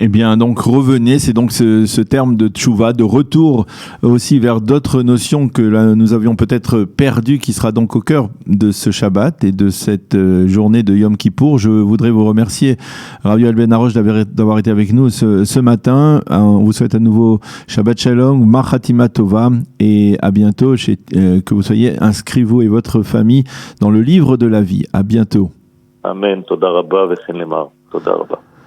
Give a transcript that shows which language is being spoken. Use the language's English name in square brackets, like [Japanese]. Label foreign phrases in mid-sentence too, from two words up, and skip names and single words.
[French] Eh bien, donc revenez, c'est donc ce terme de tchouva, de retour aussi vers d'autres notions que nous avions peut-être perdues, qui sera donc au cœur de ce Shabbat et de cette journée de Yom Kippour. Je voudrais vous remercier, Rav Yoel Ben Arosh, d'avoir été avec nous ce matin. On vous souhaite à nouveau [Hebrew] שבת שלום, מר חתימה טובה, [French] et à bientôt, que vous soyez inscrits, vous et votre famille, dans le livre de la vie. À bientôt. [Hebrew] אמן. תודה רבה וכן למר. תודה רבה.